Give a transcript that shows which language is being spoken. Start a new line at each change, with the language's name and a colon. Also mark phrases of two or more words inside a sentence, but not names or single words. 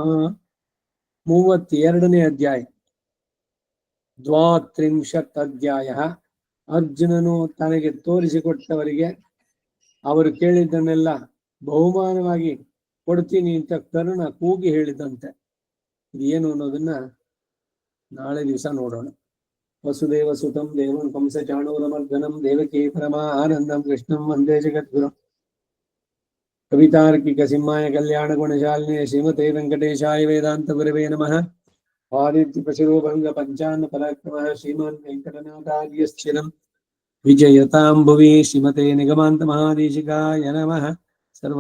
Kannada: 32ನೇ ಅಧ್ಯಾಯ. 32 ಅಧ್ಯಾಯ. ಅರ್ಜುನನು ತನಗೆ ತೋರಿಸಿಕೊಟ್ಟವರಿಗೆ ಅವರು ಕೇಳಿದ್ದನ್ನೆಲ್ಲ ಬಹುಮಾನವಾಗಿ ಕೊಡ್ತೀನಿ ಅಂತ ಕರ್ಣ ಕೂಗಿ ಹೇಳಿದಂತೆ. ಇದೇನು ಅನ್ನೋದನ್ನ ನಾಳೆ ದಿವಸ ನೋಡೋಣ.
Sanskrit: ವಸುದೇವ ಸುತಂ ದೇವಂ ಕಂಸ ಚಾಣೂರಮರ್ದನಂ ದೇವಕೀ ಪರಮಾನಂದಂ ಕೃಷ್ಣಂ ವಂದೇ ಜಗದ್ಗುರುಂ. ಕವಿತಾರ್ಕಿಕ ಸಿಂಹಾಯ ಕಲ್ಯಾಣ ಗುಣಶಾಲಿನೇ ಶ್ರೀಮತೆ ವೆಂಕಟೇಶಾಯ ವೇದಾಂತ ಗುರವೇ ನಮಃ. ಆದಿತ್ಯ ಪಶುಭಂಗ ಪಂಚಾನ್ನ ಪರಾಕ್ರಮಃ ಶ್ರೀಮಾನ್ ವೆಂಕಟನಾಥಾರ್ಯ ಸ್ಥಿರಂ ವಿಜಯತಾಂ ಭುವಿ ಶ್ರೀಮತೆ ನಿಗಮಾಂತ ಮಹಾದೇಶಿಕಾಯ ನಮಃ.